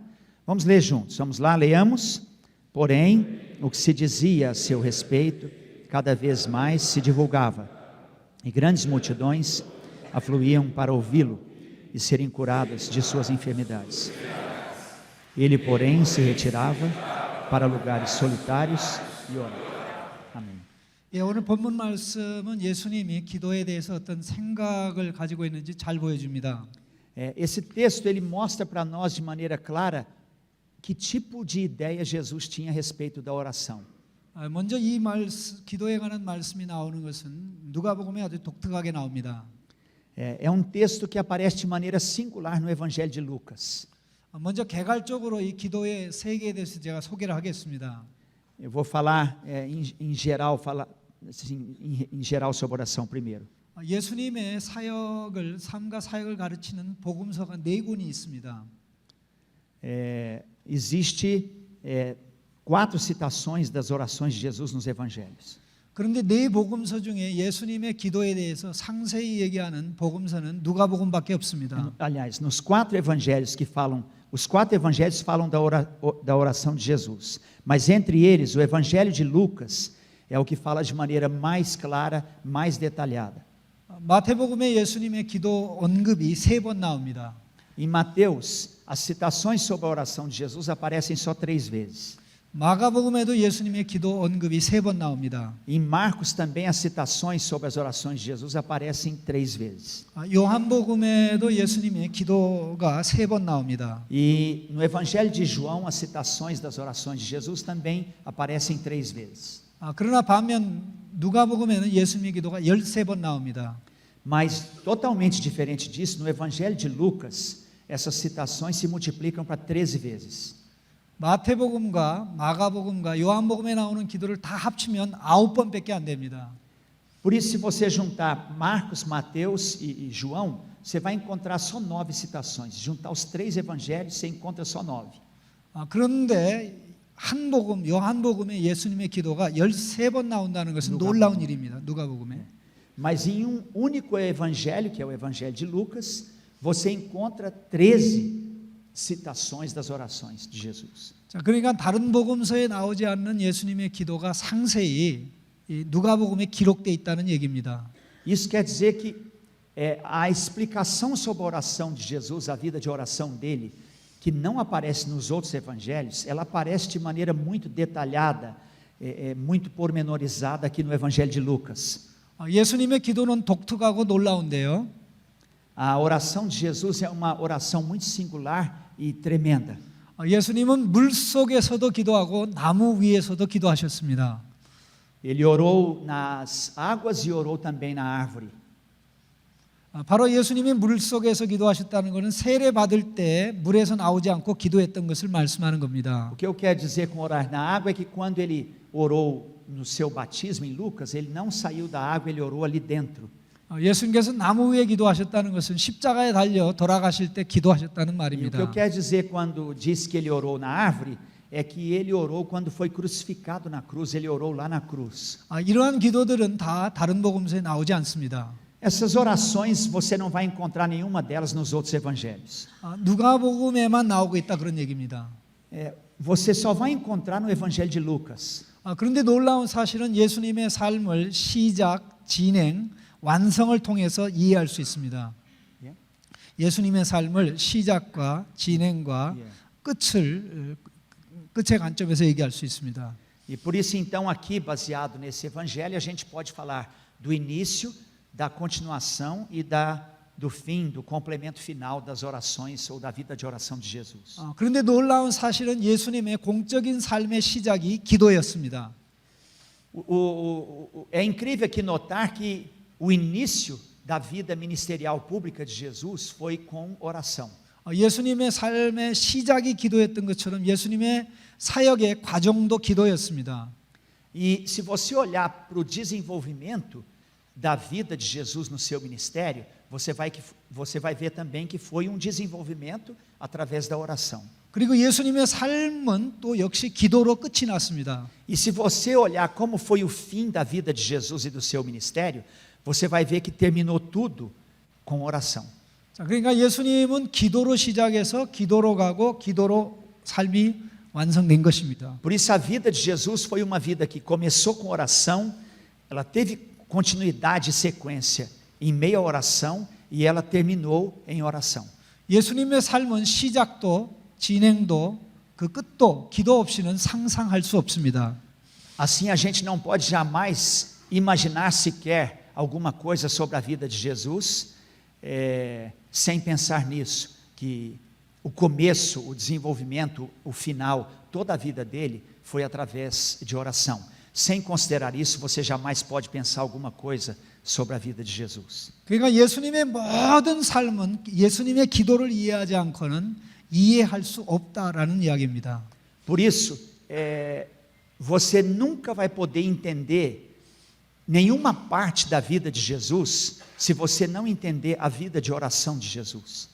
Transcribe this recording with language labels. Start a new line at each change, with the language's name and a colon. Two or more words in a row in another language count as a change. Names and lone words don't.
Portuguese: Vamos ler juntos, vamos lá, leamos. Porém, o que se dizia a seu respeito, cada vez mais se divulgava, e grandes multidões afluíam para ouvi-lo e serem curadas de suas enfermidades. Ele, porém, se retirava para lugares solitários e orava.
Korean: 아멘. 예, 오늘 본문 말씀은 예수님이 기도에 대해서 어떤 생각을 가지고 있는지 잘 보여줍니다.
Portuguese: Esse texto ele mostra para nós de maneira clara que tipo de ideia Jesus tinha a respeito da oração.
Korean: 먼저 이 기도에 관한 말씀이 나오는 것은 누가복음에 아주 독특하게 나옵니다.
Portuguese: É um texto que aparece de maneira singular no Evangelho de Lucas.
Korean: 먼저 개괄적으로 이 기도의 세계에 대해서 제가 소개를 하겠습니다.
Portuguese: Eu vou falar em geral, em geral sobre oração primeiro.
Korean: 예수님의 사역을 삶과 사역을 가르치는 복음서가 4권이 있습니다.
Portuguese: Existe 4 citações das orações de Jesus nos Evangelhos.
Korean: 그런데 4 복음서 중에 예수님의 기도에 대해서 상세히 얘기하는 복음서는 누가복음밖에 없습니다.
Portuguese: Aliás, nos 4 evangelhos que falam, os 4 evangelhos falam da oração de Jesus, mas entre eles o Evangelho de Lucas é o que fala de maneira mais clara, mais detalhada.
Korean: 마태복음에 예수님의 기도 언급이 3번 나옵니다.
Portuguese: Em Mateus, as citações sobre a oração de Jesus aparecem só 3 vezes.
Korean: 마가복음에도 예수님의 기도 언급이 3번 나옵니다.
Portuguese: Em Marcos também as citações sobre as orações de Jesus aparecem 3 vezes.
Korean: 요한복음에도 예수님의 기도가 3번 나옵니다.
Portuguese: E no Evangelho de João as citações das orações de Jesus também aparecem 3 vezes.
Korean: 그러나 반면 누가복음에는 예수님의 기도가 13번 나옵니다.
Portuguese: Mas totalmente diferente disso, no Evangelho de Lucas, essas citações se multiplicam para 13 vezes.
Korean: 마태복음과 마가복음과 요한복음에 나오는 기도를 다 합치면 9번밖에 안 됩니다.
Portuguese: Por isso, se você juntar Marcos, Mateus e João, você vai encontrar só 9 citações. Se juntar os 3 evangelhos, você encontra só 9.
Korean: 그런데 한 복음, 요한복음에 예수님의 기도가 13번 나온다는 것은 놀라운 일입니다. 누가복음에.
Portuguese: Mas em um único evangelho, que é o Evangelho de Lucas, você encontra 13 citações das orações de Jesus.
Korean: 자, 그러니까 다른 복음서에 나오지 않는 예수님의 기도가 상세히 누가복음에 기록되어 있다는 얘기입니다.
Portuguese: Isso quer dizer que a explicação sobre a oração de Jesus, a vida de oração dele, que não aparece nos outros evangelhos, ela aparece de maneira muito detalhada, muito pormenorizada aqui no Evangelho de Lucas.
Korean: 예수님의 기도는 독특하고 놀라운데요.
Portuguese: A oração de Jesus é uma oração muito singular e tremenda.
Korean: 예수님은 물 속에서도 기도하고 나무 위에서도 기도하셨습니다.
Portuguese: Ele orou nas águas e orou também na árvore.
Korean: 바로 예수님이 물 속에서 기도하셨다는 것은 세례 받을 때 물에서 나오지 않고 기도했던 것을 말씀하는 겁니다.
Portuguese: O que eu quero dizer com orar na água é que quando ele orou no seu batismo em Lucas, ele não saiu da água, ele orou ali dentro.
Korean: 예수님께서 나무 위에 기도하셨다는 것은 십자가에 달려 돌아가실 때 기도하셨다는
Portuguese: E o que
Korean: 말입니다.
Portuguese: eu quero dizer quando disse que ele orou na árvore é que ele orou quando foi crucificado na cruz, ele orou lá na cruz.
Korean: 이러한 기도들은 다 다른 복음서에 나오지 않습니다.
Portuguese: Essas orações você não vai encontrar nenhuma delas nos outros evangelhos.
Korean: 누가복음에만 나오고 있다 그런 얘기입니다.
Portuguese: Você só vai encontrar no Evangelho de Lucas.
Korean: 그런데 놀라운 사실은 예수님의 삶을 시작, 진행, 완성을 통해서 이해할 수 있습니다. 예수님의 삶을 시작과 진행과 끝의 관점에서 얘기할 수 있습니다.
Portuguese: E por isso então aqui, baseado nesse evangelho, a gente pode falar do início, da continuação e do fim, do complemento final das orações ou da vida de oração de Jesus.
Korean: 그런데 놀라운 사실은 예수님의 공적인 삶의 시작이 기도였습니다.
Portuguese: É incrível aqui notar que o início da vida ministerial pública de Jesus foi com oração.
Korean: 예수님의 삶의 시작이 기도였던 것처럼 예수님의 사역의 과정도 기도였습니다.
Portuguese: E se você olhar para o desenvolvimento da vida de Jesus no seu ministério, você vai ver também que foi um desenvolvimento através da oração.
Korean: 그리고 예수님의 삶은 또 역시 기도로 끝이 났습니다.
Portuguese: E se você olhar como foi o fim da vida de Jesus e do seu ministério, você vai ver que terminou tudo com oração.
Korean: 자, 그러니까 예수님은 기도로 시작해서 기도로 가고 기도로 삶이 완성된 것입니다.
Portuguese: Por isso a vida de Jesus foi uma vida que começou com oração, ela teve continuidade e sequência em meio à oração e ela terminou em oração.
Korean: 예수님의 삶은 시작도 진행도 그 끝도 기도 없이는 상상할 수 없습니다.
Portuguese: Assim a gente não pode jamais imaginar sequer alguma coisa sobre a vida de Jesus sem pensar nisso, que o começo, o desenvolvimento, o final, toda a vida dele foi através de oração. Sem considerar isso, você jamais pode pensar alguma coisa sobre a vida de Jesus.
Korean: 그러니까 예수님의 모든 삶은 예수님의 기도를 이해하지 않고는 이해할 수 없다라는 이야기입니다.
Portuguese: Por isso, você nunca vai poder entender nenhuma parte da vida de Jesus se você não entender a vida de oração de Jesus.